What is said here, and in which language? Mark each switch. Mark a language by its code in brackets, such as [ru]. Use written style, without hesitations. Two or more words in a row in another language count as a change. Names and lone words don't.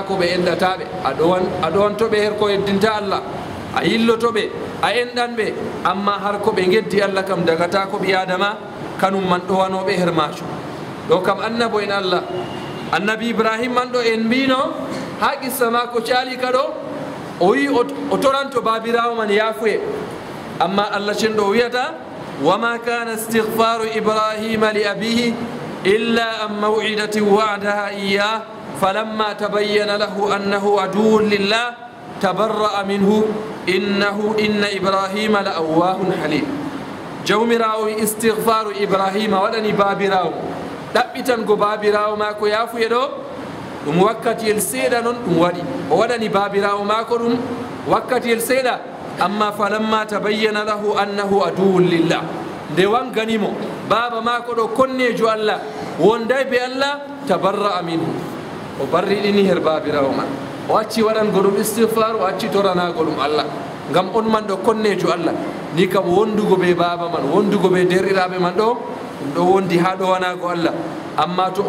[ff] ko ɓe enɗataɓe a ɗowantoɓe her ko yeddinta Allah a yillotoɓe a enɗan ɓe amma har ko ɓe geddi Allah kam dagata ko ɓi adama kanum man ɗowanoɓe her majum ɗo kam annabo en Allah annabi Ibrahim man ɗo en mbino ha qissa mako caali ka ɗo o wi o toranto babirawo man yafuye amma Allah cenɗo o wiyata [ar] وما كان استغفار إبراهيم لأبيه إلا عن موعدة وعدها إياه فلما تبين له أنه عدو لله تبرأ منه إن إبراهيم لأواه حليم [ff] jawmirawo [ar] استغفار إبراهيم [ff] waɗani babirawo ɗaɓɓitango babirawo mako yafuye ɗo ɗum wakkatiyel seeɗa noon ɗum waɗi o waɗani babirawo mako ɗum wakkatiyel seeɗa amma [ar] فلما تبين له أنه عدو لله [ff] nde wanganimo baba mako ɗo konnejo allah wonday be allah [ar] تبرأ منه [ff] o barriɗini her babirawo man o acci waɗango ɗum istighfar o acci toranago ɗum allah ngam on man ɗo konnejo allah ni kam wondugo be baba man wondugo be derɗiraɓe man ɗo ɗum ɗo wondi ha ɗowanago allah amma to